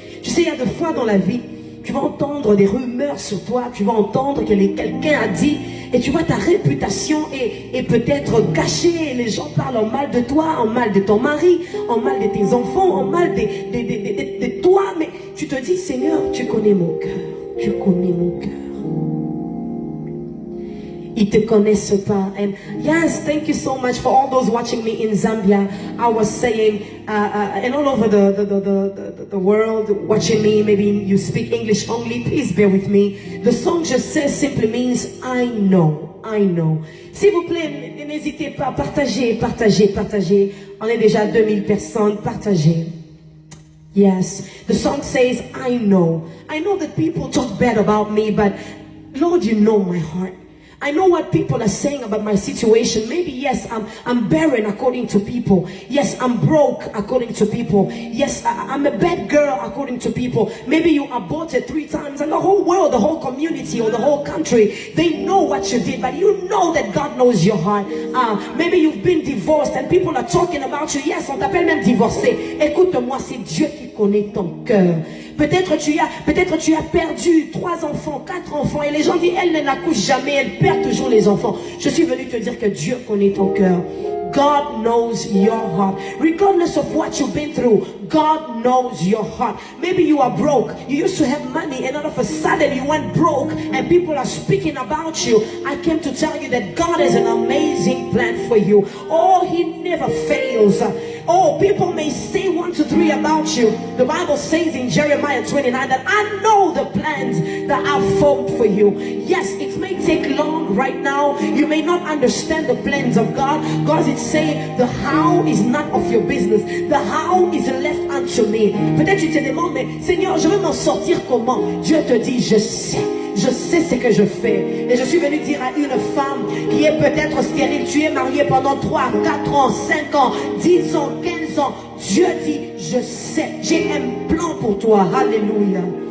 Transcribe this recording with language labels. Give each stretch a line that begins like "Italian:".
French: Tu sais, il y a des fois dans la vie, tu vas entendre des rumeurs sur toi, tu vas entendre que quelqu'un a dit, et tu vois ta réputation est peut-être gâchée. Les gens parlent en mal de toi, en mal de ton mari, en mal de tes enfants, en mal de toi, mais tu te dis, Seigneur, tu connais mon cœur, tu connais mon cœur. Ils te connaissent pas.
English: And yes, thank you so much for all those watching me in Zambia. I was saying, and all over the world watching me, maybe you speak English only, please bear with me. The song Je sais simply means I know, I know.
French: S'il vous plaît, n'hésitez pas, partagez. On est déjà 2000 personnes, partagez.
English: Yes, the song says I know. I know that people talk bad about me, but Lord, you know my heart. I know what people are saying about my situation. Maybe, yes, I'm barren according to people. Yes, I'm broke according to people. Yes, I'm a bad girl according to people. Maybe you aborted 3 times and the whole world, the whole community or the whole country, they know what you did, but you know that God knows your heart. Maybe you've been divorced and people are talking about you.
French: Yes, on t'appelle même divorcé. Écoute-moi, c'est Dieu qui connaît ton cœur. Peut-être tu as perdu 3 enfants, 4 enfants et les gens disent elle n'accouche jamais, elle perd toujours les enfants. Je suis venu te dire que Dieu connaît ton cœur.
English: God knows your heart. Regardless of what you've been through, God knows your heart. Maybe you are broke. You used to have money and all of a sudden you went broke and people are speaking about you. I came to tell you that God has an amazing plan for you. Oh, He never fails. Oh, people may say 1, 2, 3 about you. The Bible says in Jeremiah 29 that I know the plans that I've formed for you. Yes, it may take long right now. You may not understand the plans of God. God is saying the how is none of your business. The how is left unto me.
French: Peut-être tu te demandes, mais Seigneur, je veux m'en sortir comment? Dieu te dit, je sais. Je sais ce que je fais. Et je suis venu dire à une femme qui est peut-être stérile, tu es mariée pendant 3, 4 ans, 5 ans, 10 ans, 15 disant, Dieu dit, je sais, j'ai un plan pour toi. Alléluia.